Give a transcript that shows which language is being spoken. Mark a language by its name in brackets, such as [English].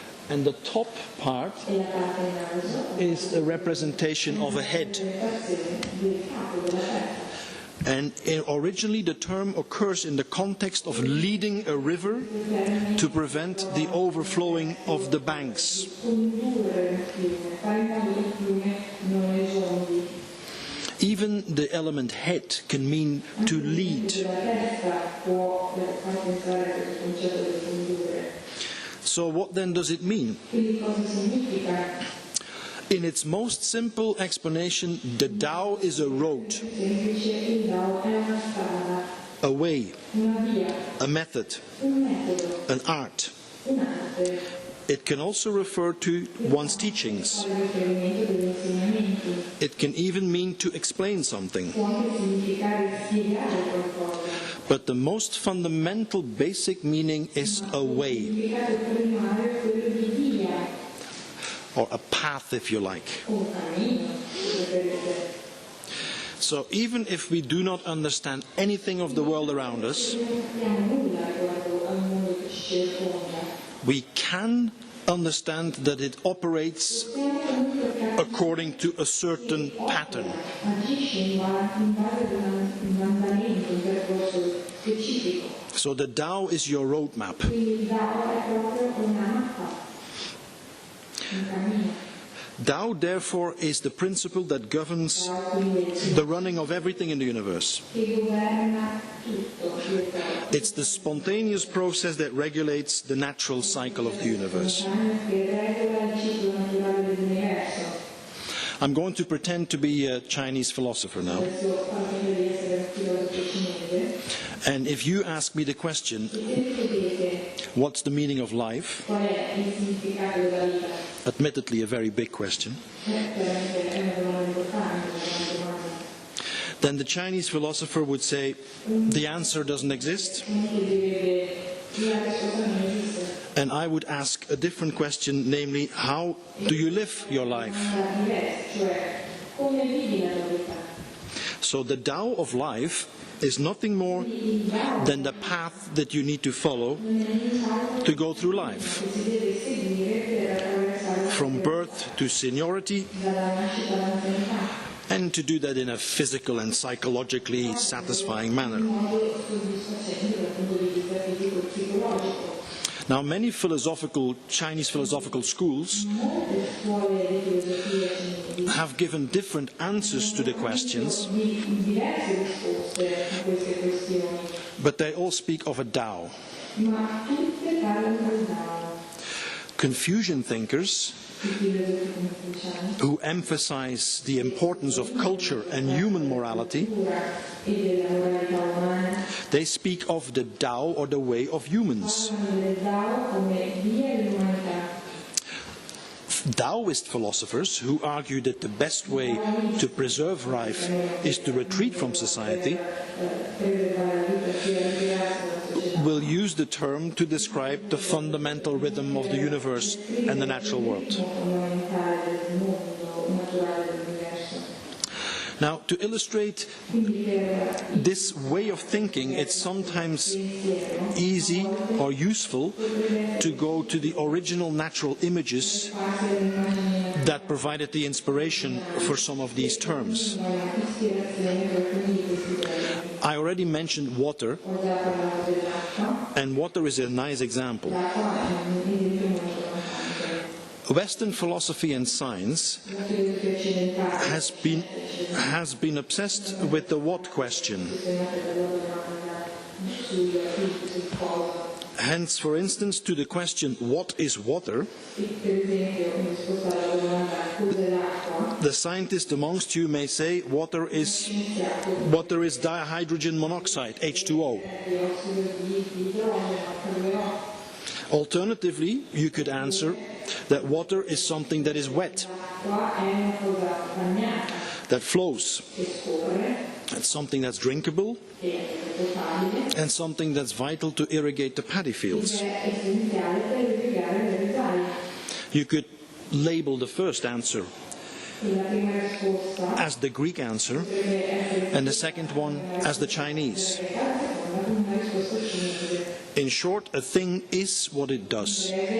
[English] and the top part [Italian] e la parte in alto [English] is a representation of a head. [Italian] del capo della testa. [English] And originally the term occurs in the context of leading a river to prevent the overflowing of the banks. [Italian] Condurre un fiume, fare in modo che il fiume non esondi. [English] Even the element head can mean to lead. [Italian] La testa può far pensare a questo concetto di condurre. [English] So what then does it mean? [Italian] Quindi cosa significa? [English] In its most simple explanation, the Tao is a road, [Italian] Semplice, il Dao è una strada, [English] a way, [Italian] una via, [English] a method, [Italian] un metodo, [English] an art. [Italian] un'arte. [English] It can also refer to one's teachings. [Italian] Fare riferimento degli insegnamenti. [English] It can even mean to explain something. [Italian] Può anche significare spiegare qualcosa. [English] But the most fundamental basic meaning is a way, [Italian] Il significato primario è quello di via, [English] or a path if you like. [Italian] un cammino, se preferite. [English] So even if we do not understand anything of the world around us, [Italian] Se non sappiamo nulla riguardo al mondo che ci circonda, [English] we can understand that it operates [Italian] possiamo comunque capire [English] according to a certain pattern. [Italian] agisce in base ad un andamento, un percorso specifico. [English] So the Tao is your roadmap. [Italian] Quindi il Dao è proprio una mappa, un cammino. [English] Tao, therefore, is the principle that governs the running of everything in the universe. [Italian] Che governa tutto, direttamente. [English] It's the spontaneous process that regulates the natural cycle of the universe. [Italian] Che regola il ciclo naturale dell'universo. [English] I'm going to pretend to be a Chinese philosopher now. [Italian] Adesso faccio di essere un filosofo cinese. [English] And if you ask me the question, [Italian] Se mi chiedete [English] what's the meaning of life? [Italian] qual è il significato della vita, [English] Admittedly, a very big question. [Italian] chiaramente è una domanda importante, una domanda. [English] Then the Chinese philosopher would say, the answer doesn't exist. [Italian] Uno che direbbe la risposta non esiste. [English] And I would ask a different question, namely, how do you live your life? [Italian] Una diversa, cioè come vivi la tua vita? [English] So the Tao of life is nothing more [Italian] Il Dao [English] than the path that you need to follow [Italian] non è nient'altro [English] to go through life. [Italian] che si deve seguire per attraversare [English] From birth to seniority, [Italian] dalla nascita all'anzianità, [English] and to do that in a physical and psychologically satisfying manner. [Italian] in modo soddisfacente dal punto di vista fisico e psicologico. [English] Now, many Chinese philosophical schools [Italian] Molte scuole di filosofia cinesi [English] have given different answers to the questions, [Italian] diverse risposte a queste questioni, [English] but they all speak of a Tao. [Italian] ma tutte parlano del Dao. [English] Confucian thinkers, [Italian] I filosofi confuciani, [English] who emphasize the importance of culture and human morality, [Italian] cultura e della moralità umana, [English] they speak of the Tao or the way of humans. [Italian] parlano del Dao come via dell'umanità. [English] Taoist philosophers, who argue that the best way to preserve life is to retreat from society, [Italian] Preservare la vita sia ritirarsi dalla società. [English] will use the term to describe the fundamental rhythm of the universe and the natural world. [Italian] Fondamentale del mondo naturale dell'universo. [English] Now, to illustrate [Italian] Quindi per [English] this way of thinking, it's sometimes easy or useful to go to the original natural images [Italian] farsi l'immagine [English] that provided the inspiration for some of these terms. [Italian] ispirazione per alcuni di questi temi. [English] I already mentioned water, [Italian] Ho già parlato dell'acqua. [English] and water is a nice example. [Italian] L'acqua è un esempio molto importante. [English] Western philosophy and science [Italian] La filosofia occidentale [English] has been obsessed with the what question. [Italian] sul cosa. [English] Hence, for instance, to the question, what is water? [Italian] Per esempio, in risposta alla domanda cos'è l'acqua, [English] The scientist amongst you may say water is dihydrogen monoxide, H2O. [Italian] diossido di idrogeno, H2O. [English] Alternatively, you could answer that water is something that is wet, [Italian] L'acqua è una cosa bagnata, [English] that flows. [Italian] che scorre, [English] It's something that's drinkable [Italian] che è potabile, [English] and something that's vital to irrigate the paddy fields. [Italian] che è essenziale per irrigare le risaie. [English] You could label the first answer as the Greek answer and the second one as the Chinese. In short, a thing is what it does.